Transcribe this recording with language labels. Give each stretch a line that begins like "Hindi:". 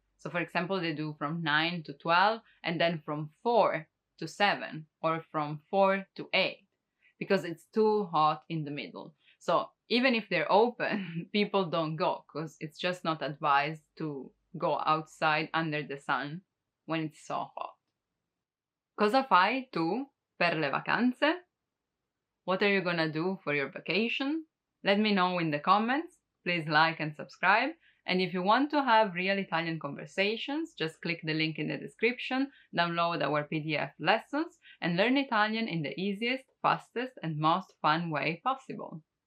English: So for example, they do from 9 to 12 and then from 4 to 7 or from 4 to 8 because it's too hot in the middle. So even if they're open, people don't go because it's just not advised to go outside under the sun when it's so hot.
Italian: Cosa fai tu per le vacanze?
English: What are you gonna do for your vacation? Let me know in the comments. Please like and subscribe. And if you want to have real Italian conversations, just click the link in the description, download our PDF lessons, and learn Italian in the easiest, fastest, and most fun way possible.